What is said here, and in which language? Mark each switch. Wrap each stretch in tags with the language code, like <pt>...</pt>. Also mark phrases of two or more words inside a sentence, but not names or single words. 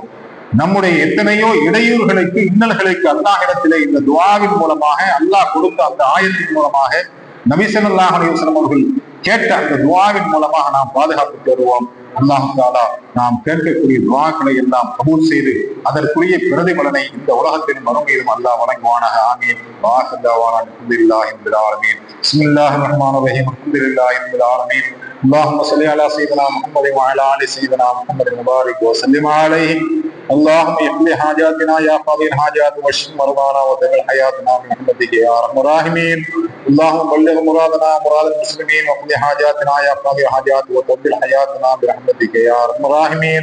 <ta>நம்முடைய எத்தனையோ இடையூறுகளுக்கு, இன்னல்களுக்கு அல்லாஹ்விடத்திலே இந்த துஆவின் மூலமாக, அல்லாஹ் கொடுத்த அந்த ஆயத்தின் மூலமாக, நபி</ta> <ar>صلى الله عليه وسلم</ar> <ta>அவர்கள் கேட்ட அந்த துஆவின் மூலமாக நாம் பாதுகாப்பு தேடுவோம். அல்லாஹ் தஆலா நாம் கேட்கக்கூடிய துஆக்களை எல்லாம் கபூல் செய்து அதற்குரிய பிரதிபலனை இந்த உலகத்தின் மறுமையிலும் அல்லாஹ் வழங்குவானாக. ஆமீன்.</ta> <ar>دعوانا الحمد لله رب العالمين. بسم الله الرحمن الرحيم. الحمد لله رب العالمين. اللهم صل على سيدنا محمد وعلى ال سيدنا محمد وبارك وسلم عليه. اللهم اقضِ حاجاتنا يا قاضي الحاجات واشف مرضانا وتمم حياتنا برحمتك يا ارحم الراحمين. اللهم بلغ مرادنا مراد المسلمين واقض حاجاتنا يا قاضي الحاجات وتمم حياتنا برحمتك يا ارحم الراحمين.</ar>